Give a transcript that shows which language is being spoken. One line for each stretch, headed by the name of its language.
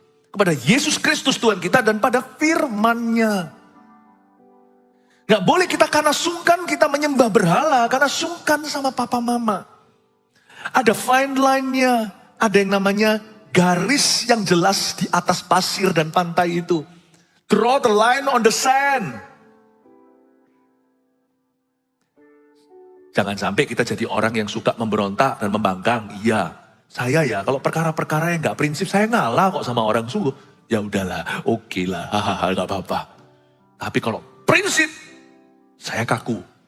Indonesian: Kepada Yesus Kristus Tuhan kita dan pada firman-Nya. Gak boleh kita karena sungkan kita menyembah berhala, karena sungkan sama papa mama. Ada fine line-nya, ada yang namanya garis yang jelas di atas pasir dan pantai itu.
English: Draw the line on the sand.
Indonesian: Jangan sampai kita jadi orang yang suka memberontak dan membangkang. Iya. Saya ya, kalau perkara-perkara yang gak prinsip, saya ngalah kok sama orang sungguh. Ya udahlah, oke lah, hahaha, gak apa-apa. Tapi kalau prinsip, saya kaku.